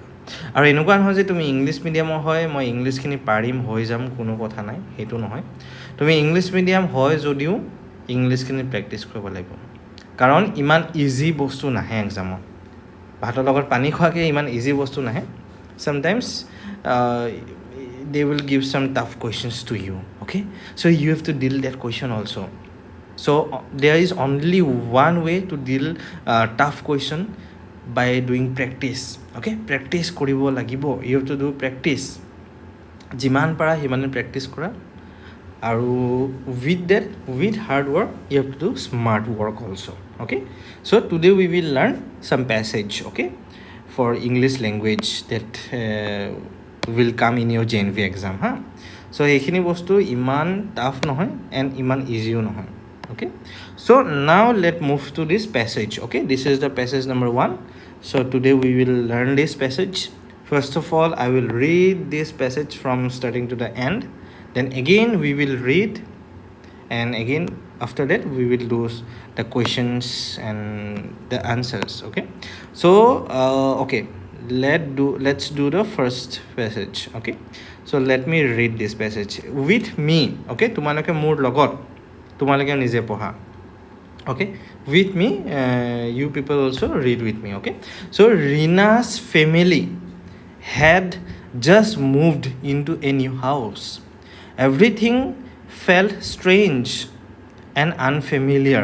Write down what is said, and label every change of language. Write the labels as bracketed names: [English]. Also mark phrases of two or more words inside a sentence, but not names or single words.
[Assamese] আৰু এনেকুৱা নহয় যে তুমি [English] English medium [Assamese] হয় মই ইংলিছখিনি পাৰিম হৈ যাম, কোনো কথা নাই, সেইটো নহয়। তুমি [English] English medium [Assamese] হয় যদিও ইংলিছখিনি প্ৰেক্টিছ কৰিব লাগিব, কাৰণ ইমান ইজি বস্তু নাহে এক্সামত। ভাতৰ লগত পানী খোৱাকৈ ইমান ইজি বস্তু নাহে। [English] Sometimes they will give some tough questions to you, okay? So you have to deal that question also. So there is only one way to deal tough question, by doing practice, okay? [Assamese] Practice কৰিব লাগিব, [English] you have to do practice. [Assamese] যিমান পাৰা সিমানে প্ৰেক্টিছ কৰা, আৰু [English] with hard work you have to do smart work also, okay? So today we will learn some passage, okay, for English language that will come in your Jnvst exam, huh? [Assamese] So এইখিনি বস্তু ইমান টাফ নহয় and ইমান ইজিও নহয়, [English] okay? So now let move to this passage, okay? This is the passage number 1. So today we will learn this passage. First of all, I will read this passage from starting to the end. Then again we will read, and again after that we will do the questions and the answers, okay? So okay, let's do the first passage, okay? So let me read this passage with me, okay? [Assamese] তোমালোকে মোৰ লগত, তোমালোকে নিজে পঢ়া, [English] okay? With me, you people also read with me, okay? So Rina's family had just moved into a new house. Everything felt strange and unfamiliar.